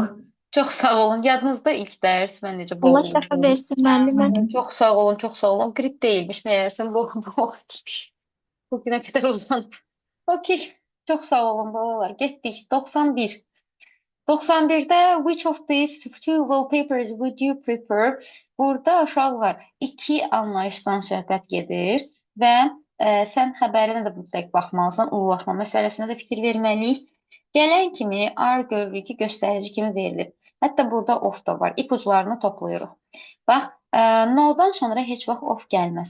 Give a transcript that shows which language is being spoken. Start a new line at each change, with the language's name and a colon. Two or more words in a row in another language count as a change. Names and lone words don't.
Azerbaijani: müəllim. Çox sağ olun. Yadınızda ilk dərs mən necə Allah şəfa boğuldum. versin müəllimə. Çox sağ olun, çox sağ olun. Qrip deyilmiş məyərsən boğulmuş. Bugünə qədər uzanıb. Okey. Çox sağ olun balalar. Getdik. 91.
English: 91-də which of these two wallpapers would you prefer?
Azerbaijani: Burada uşaqlar iki anlayışdan söhbət gedir və sən xəbərinə də mütləq baxmalısan. Ulaşma məsələsinə də fikir verməliyik. Gələn kimi R görürük ki, göstərici kimi verilib. Hətta burada off da var. İpuclarını toplayırıq. Bax, no-dan sonra heç vaxt off gəlməz.